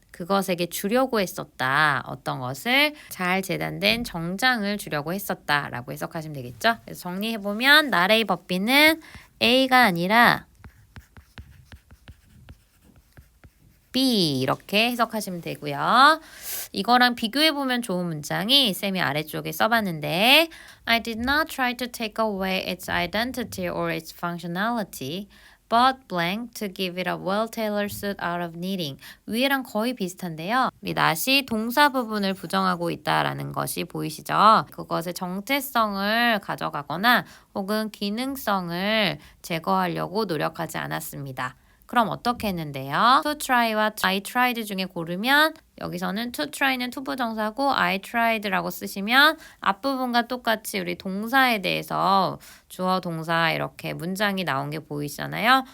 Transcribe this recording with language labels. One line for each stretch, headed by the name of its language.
Korean: 그것에게 주려고 했었다. 어떤 것을 잘 재단된 정장을 주려고 했었다라고 해석하시면 되겠죠. 그래서 정리해보면 나레이 법비는 A가 아니라 B 이렇게 해석하시면 되고요. 이거랑 비교해보면 좋은 문장이 쌤이 아래쪽에 써봤는데
English: I did not try to take away its identity or its functionality. but blank to give it a well-tailored suit out of knitting.
Korean: 위에랑 거의 비슷한데요. 우리 not이 동사 부분을 부정하고 있다라는 것이 보이시죠? 그것의 정체성을 가져가거나 혹은 기능성을 제거하려고 노력하지 않았습니다. 그럼 어떻게 했는데요? to try와 I tried 중에 고르면 여기서는 to try는 to 부정사고 I tried라고 쓰시면 앞부분과 똑같이 우리 동사에 대해서 주어 동사 이렇게 문장이 나온 게 보이시잖아요.